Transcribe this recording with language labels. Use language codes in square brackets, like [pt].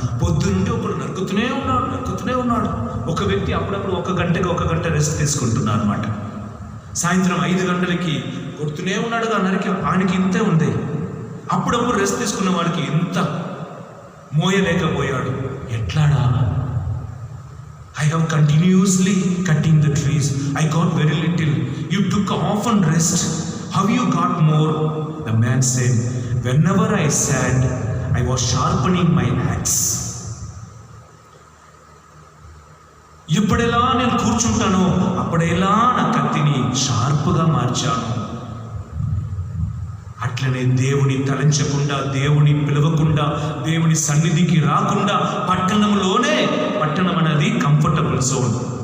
[te] పొద్దునుండి ఒకడు నరుకుతూనే ఉన్నాడు. ఒక వ్యక్తి అప్పుడప్పుడు 1 గంట రెస్ట్ తీసుకుంటున్నారు అన్నమాట. సాయంత్రం 5 గంటలకి కొడుతూనే ఉన్నాడుగా నరికి. ఆయనకి ఇంతే ఉంది. అప్పుడప్పుడు రెస్ట్ తీసుకున్న వాడికి ఇంత మోయలేకపోయాడు. ఎట్లాడా? [en] I have continuously cutting the trees. I got very little. You took often rest. Have you got more? The man said, whenever I sat, I was sharpening my axe. [te] ఎప్పుడెలా నేను కూర్చుంటానో అప్పుడెలా నా కత్తిని షార్ప్గా మార్చాను. అట్లనే దేవుని తలంచకుండా, దేవుని పిలవకుండా, దేవుని సన్నిధికి రాకుండా పట్టణం అనేది కంఫర్టబుల్ జోన్.